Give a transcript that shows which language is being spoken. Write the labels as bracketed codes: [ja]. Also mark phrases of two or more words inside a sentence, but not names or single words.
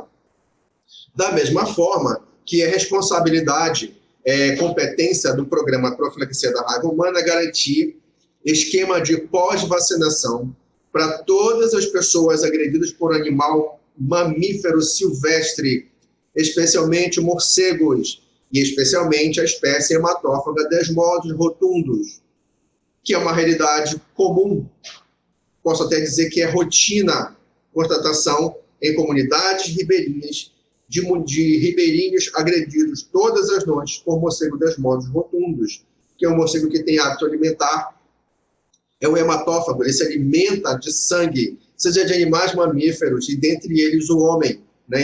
[pt] Da mesma forma que é responsabilidade, competência do programa Profilaxia da Raiva Humana garantir esquema de pós-vacinação para todas as pessoas agredidas por animal mamífero silvestre, especialmente morcegos, e especialmente a espécie hematófaga desmodos rotundos, que é uma realidade comum, posso até dizer que é rotina, constatação em comunidades ribeirinhas, de ribeirinhos agredidos todas as noites por morcego desmodos rotundos, que é um morcego que tem hábito alimentar, é o hematófago, ele se alimenta de sangue, seja de animais mamíferos, e dentre eles o homem, né?